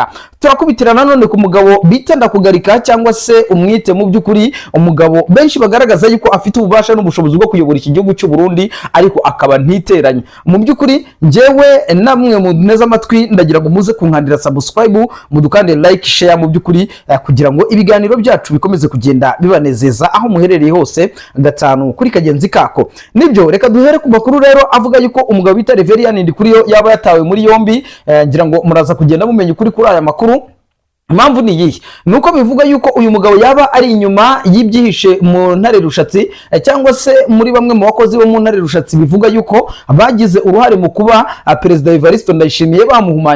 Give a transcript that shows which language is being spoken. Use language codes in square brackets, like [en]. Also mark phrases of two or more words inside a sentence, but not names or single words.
[rw] Turakubitira nanone ku mugabo bita Ndakugarika, cyangwa se umwite mu by'ukuri umugabo benshi bagaragaza yuko afite ububasha n'ubushobozi bwo kuyobora iki gihugu cy'u Burundi, ariko akaba ntiteranye. Mu by'ukuri njyewe namwe mu neza amatwi ndagira ngo muze kunkandira subscribe, mudukande [en] like, share [rw] mu by'ukuri kugira ngo ibiganiro byacu bikomeze kugenda bibanezeza aho muherereye hose gatanu kuri kagenzi kako. Nibyo reka duhere ku makuru rero avuga yuko umugabo bita Reverien Ndikuriyo yaba yatawe muri yombi. Ngira ngo muraza kugenda mumenya ukuri kuri aya makuru. Impamvu ni iyi, nuko bivuga yuko uyu mugabo yaba ari inyuma y'ibyihishe mu ntare rushatsi, cyangwa se muri bamwe mu bakozi bo mu ntare rushatsi bivuga yuko bagize uruhare mu kuba Perezida Evariste Ndayishimiye bamuhumanya.